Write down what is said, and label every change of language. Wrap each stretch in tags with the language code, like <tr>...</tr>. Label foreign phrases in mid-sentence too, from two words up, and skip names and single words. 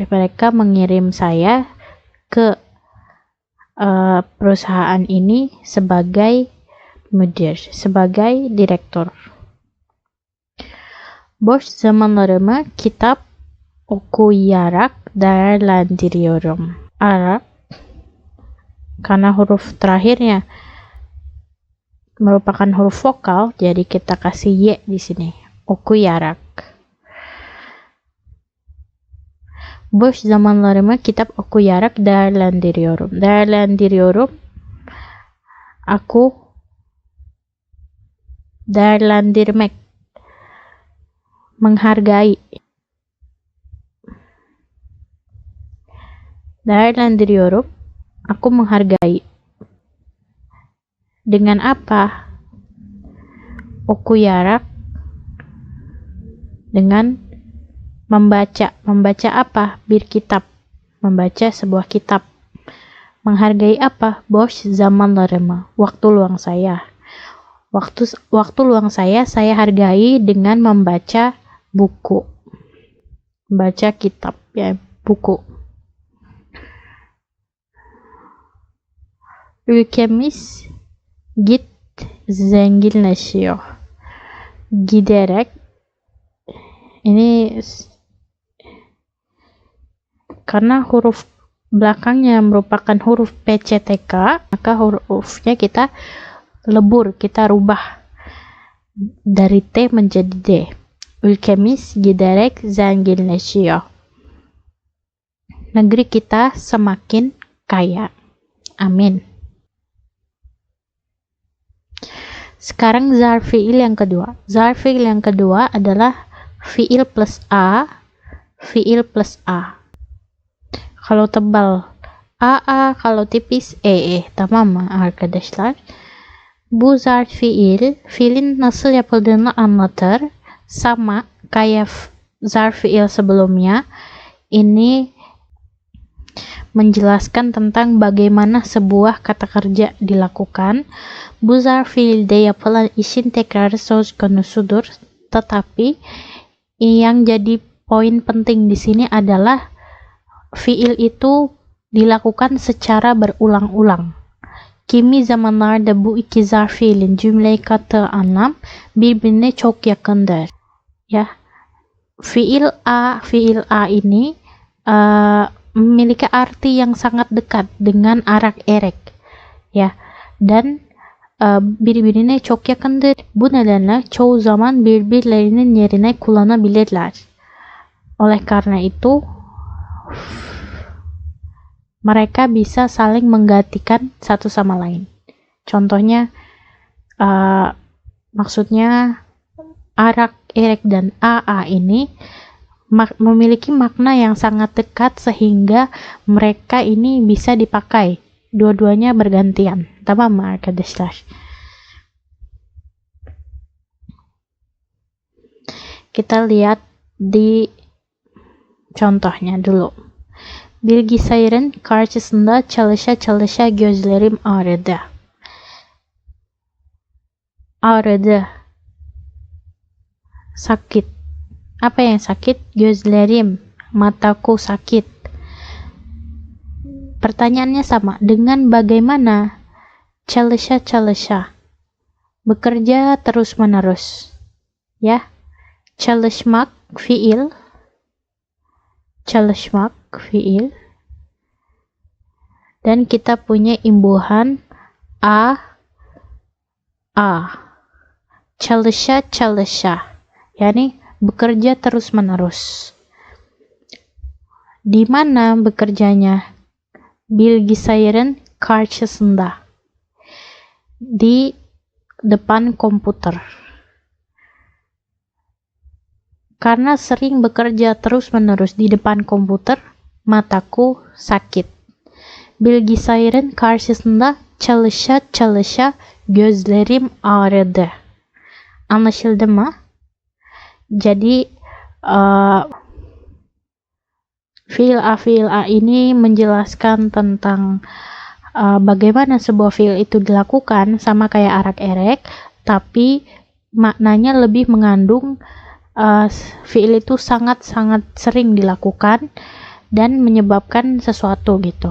<id>Mereka mengirim saya ke perusahaan ini sebagai müdür, sebagai direktur.</id> <tr>Boş zamanlarımı kitap okuyarak değerlendiriyorum.</tr> <id>Arap, karena huruf terakhirnya merupakan huruf vokal, jadi kita kasih y di sini.</id> <tr>Okuyarak. Boş zamanlarımı kitap okuyarak değerlendiriyorum. Değerlendiriyorum. Aku değerlendirmek.</tr> <id>Menghargai. Değerlendiriyorum. Aku menghargai. Dengan apa? Okuyarak. Dengan membaca. Membaca apa?</id> <tr>Bir kitab.</tr> <id>Membaca sebuah kitab. Menghargai apa?</id> <tr>Boş zamanlarımı.</tr> <id>Waktu luang saya. Waktu luang saya hargai dengan membaca buku. Membaca kitab, ya, buku.</id> <tr>Ülkemiz zenginleşiyor. Giderek.</tr> <id>Ini karena huruf belakangnya merupakan huruf PCTK, maka hurufnya kita lebur, kita rubah dari T menjadi D.</id> <tr>Ülkemiz giderek zenginleşiyor.</tr> <id>Negeri kita semakin kaya. Amin. Sekarang</id> <tr>zarf fiil</tr> <id>yang kedua.</id> <tr>Zarf fiil</tr> <id>yang kedua adalah</id> <tr>fiil plus A, fiil plus A.</tr> <id>Kalau tebal AA, kalau tipis EE.</id> <tr>Tamam mı arkadaşlar? Bu zarf fiilin nasıl yapıldığını anlatır.</tr> <id>Sama kayak</id> <tr>zarf fiil</tr> <id>sebelumnya. Ini menjelaskan tentang bagaimana sebuah kata kerja dilakukan.</id> <tr>Bu zarf fiilde yapılan işin tekrarı söz konusudur.</tr> <id>Tetapi yang jadi poin penting di sini adalah fiil itu dilakukan secara berulang-ulang.</id> <tr>Kimi zamanlarda bu iki zarf fiilin cümleyi kattığı anlam birbirine çok yakındır.</tr> <id>Ya, fiil A ini memiliki arti yang sangat dekat dengan arak-erek. Ya, dan</id> <tr>birbirine çok yakındır. Bu nedenle çoğu zaman birbirlerinin yerine kullanabilirler.</tr> <id>Oleh karena itu, mereka bisa saling menggantikan satu sama lain. Contohnya, maksudnya arak, erek, dan aa ini memiliki makna yang sangat dekat sehingga mereka ini bisa dipakai. Dua-duanya bergantian.</id> <tr>Tamam arkadaşlar.</tr> <id>Kita lihat di contohnya dulu.</id> <tr>Bilgisayarın karşısında çalışa gözlerim ağrıdı. Ağrıdı.</tr> <id>Sakit. Apa yang sakit? Gözlerim, mataku sakit. Pertanyaannya sama. Dengan bagaimana? Çalışa. Bekerja terus-menerus. Ya.</id> <tr>Çalışmak, fiil. Çalışmak, fiil.</tr> <id>Dan kita punya imbuhan a.</id> <tr>Çalışa.</tr> <id>Yani bekerja terus-menerus. Di mana bekerjanya?</id> <tr>Bilgisayarın karşısında.</tr> <id>Di depan komputer. Karena sering bekerja terus-menerus di depan komputer, mataku sakit.</id> <tr>Bilgisayarın karşısında çalışa gözlerim ağrıdı. Anlaşıldı mı?</tr> <id>Jadi fiil A ini menjelaskan tentang bagaimana sebuah fiil itu dilakukan, sama kayak arak-erek, tapi maknanya lebih mengandung fiil itu sangat-sangat sering dilakukan dan menyebabkan sesuatu gitu.</id>